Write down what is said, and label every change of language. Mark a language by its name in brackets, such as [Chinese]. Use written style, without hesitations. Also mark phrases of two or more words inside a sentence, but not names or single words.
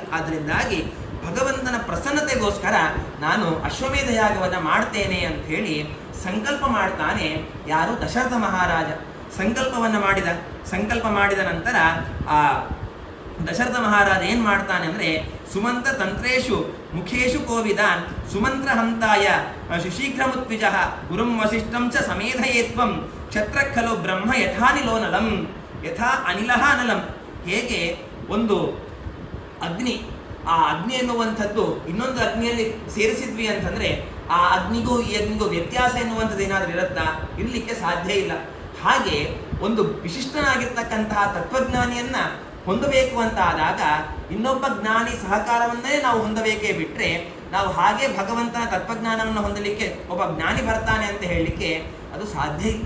[Kannada] ಆದ್ದರಿಂದಾಗಿ ಭಗವಂತನ ಪ್ರಸನ್ನತೆಗೋಸ್ಕರ ನಾನು ಅಶ್ವಮೇಧ ಯಾಗವನ್ನು ಮಾಡ್ತೇನೆ ಅಂತ ಹೇಳಿ ಸಂಕಲ್ಪ ಮಾಡ್ತಾನೆ. ಯಾರು? ದಶರಥ ಮಹಾರಾಜ ಸಂಕಲ್ಪವನ್ನು ಮಾಡಿದ ನಂತರ ಆ ದಶರಥ ಮಹಾರಾಜ ಏನು ಮಾಡ್ತಾನೆ ಅಂದರೆ, [Sanskrit] ಸುಮಂತ್ರ ತಂತ್ರೇಶು ಮುಖೇಶು ಕೋವಿದಾನ್ ಸುಮಂತ್ರ ಹಂತಾಯ ಶುಶೀಘ್ರಮುತ್ವಿಜ ಗುರುಂ ವಸಿಷ್ಠಂ ಚ ಸಮೇಧಯೇತ್ವಂ ಕ್ಷತ್ರ ಖಲು ಬ್ರಹ್ಮ ಯಥಾನಿಲೋನಲಂ ಯಥಾ ಅನಿಲಃ ಅನಲಂ. [Kannada] ಹೇಗೆ ಒಂದು ಅಗ್ನಿ, ಆ ಅಗ್ನಿ ಎನ್ನುವಂಥದ್ದು ಇನ್ನೊಂದು ಅಗ್ನಿಯಲ್ಲಿ ಸೇರಿಸಿದ್ವಿ ಅಂತಂದರೆ ಆ ಅಗ್ನಿಗೂ ಈ ಅಗ್ನಿಗೂ ವ್ಯತ್ಯಾಸ ಎನ್ನುವಂಥದ್ದು ಏನಾದರೂ ಇರುತ್ತಾ? ಇರಲಿಕ್ಕೆ ಸಾಧ್ಯ ಇಲ್ಲ. ಹಾಗೆ ಒಂದು ವಿಶಿಷ್ಟನಾಗಿರ್ತಕ್ಕಂತಹ ತತ್ವಜ್ಞಾನಿಯನ್ನು ಹೊಂದಬೇಕು ಅಂತ ಆದಾಗ ಇನ್ನೊಬ್ಬ ಜ್ಞಾನಿ ಸಹಕಾರವನ್ನೇ ನಾವು ಹೊಂದಬೇಕೇ ಬಿಟ್ಟರೆ ನಾವು ಹಾಗೆ ಭಗವಂತನ ತತ್ವಜ್ಞಾನವನ್ನು ಹೊಂದಲಿಕ್ಕೆ ಒಬ್ಬ ಜ್ಞಾನಿ ಬರ್ತಾನೆ ಅಂತ ಹೇಳಲಿಕ್ಕೆ ಅದು ಸಾಧ್ಯ ಇಲ್ಲ.